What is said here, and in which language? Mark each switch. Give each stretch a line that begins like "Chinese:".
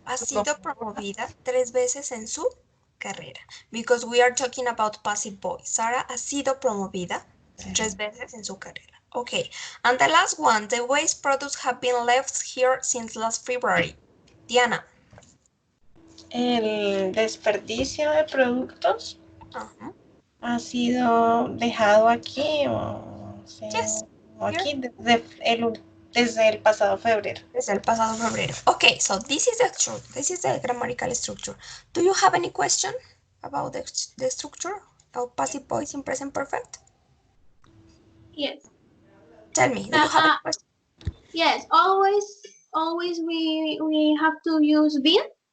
Spanish: ha sido promovida 3 veces en su carrera.
English: Because we are talking about passive voice.
Spanish: Sarah ha sido promovida 3 veces en su carrera.
English: Okay. And the last one, the waste products have been left here since last February. Diana.
Spanish: El desperdicio de productos Uh-huh. ha sido dejado aquí
English: Yes.
Spanish: o
English: Here.
Spanish: aquí desde el pasado febrero. Desde el pasado febrero.
English: Okay, so this is the structure. This is the grammatical structure. Do you have any question about the structure of passive voice in present perfect? Yes. Tell me, do you have any question? Yes, always we have to use been.